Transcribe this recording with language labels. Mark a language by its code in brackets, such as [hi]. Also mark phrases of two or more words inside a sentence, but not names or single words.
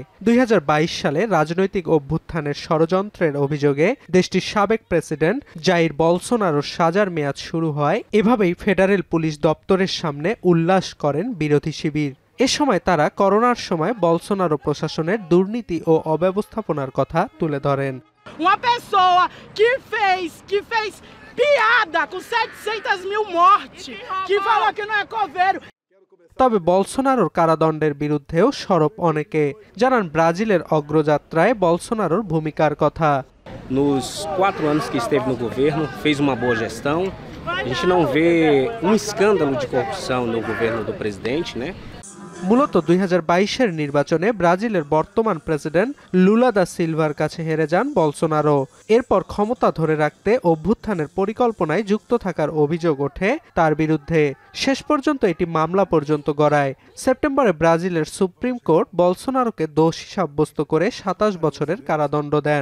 [bn] ২০২২ সালে রাজনৈতিক অভ্যুত্থানের ষড়যন্ত্রের অভিযোগে দেশটির সাবেক প্রেসিডেন্ট জাইর বলসোনারোর সাজার মেয়াদ শুরু হয়। এভাবেই ফেডারেল পুলিশ দপ্তরের সামনে উল্লাস করেন বিরোধী শিবির। এ সময় তারা করোনার সময় বলসোনারো প্রশাসনের দুর্নীতি ও অব্যবস্থাপনার কথা তুলে ধরেন। [pt] Uma pessoa que fez piada com 700.000 mortes, que falou que não é coveiro. [bn] তবে বলসোনারোর কারাদণ্ডের বিরুদ্ধেও সরব অনেকে, জানান ব্রাজিলের অগ্রযাত্রায় বলসোনারোর ভূমিকার কথা। [pt] Nos 4 anos que esteve no governo, fez uma boa gestão. A gente não vê escândalo de corrupção no governo do presidente, né? [bn] মূলত ২০২২-এর নির্বাচনে ব্রাজিলের বর্তমান প্রেসিডেন্ট লুলা দা সিলভার কাছে হেরে যান বলসোনারো। এরপর ক্ষমতা ধরে রাখতে অভ্যুত্থানের পরিকল্পনায় যুক্ত থাকার অভিযোগ ওঠে তার বিরুদ্ধে। শেষ পর্যন্ত এটি মামলা পর্যন্ত গড়ায়। সেপ্টেম্বরে ব্রাজিলের সুপ্রিম কোর্ট বলসোনারোকে দোষী সাব্যস্ত করে ২৭ বছরের কারাদণ্ড দেন।